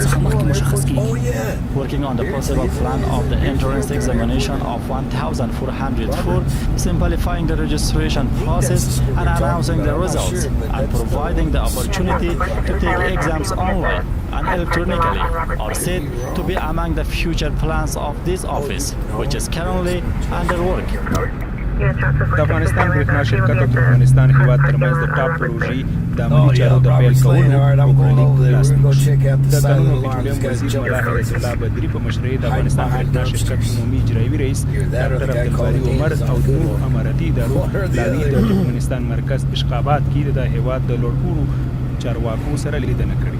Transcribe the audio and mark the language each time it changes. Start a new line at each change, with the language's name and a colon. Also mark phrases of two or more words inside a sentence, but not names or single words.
English: Working on the possible plan of the entrance examination of 1,404, simplifying the registration process and announcing the results, and providing the opportunity to take exams online and electronically are said to be among the future plans of this office, which is currently under work.
Pashto: د افغانستان برېښنا شرکت او ترکمنستان هیواد ترمنځ د ټاپ پروژې د عملي چارو د پیل کولو وکړلیک لاسلیک شو. د قانون او پټرولیم وزیر ملا حیات الله بدري په مشرۍ د افغانستان برېښنا شرکت عمومي اجرایي رئیس ډاکټر عبدالباري عمر او د نورو اماراتي ادارو لاوي د ترکمنستان مرکز اشقابات کې د هیواد د لوړپوړو چارواکو سره لیدنه کړې.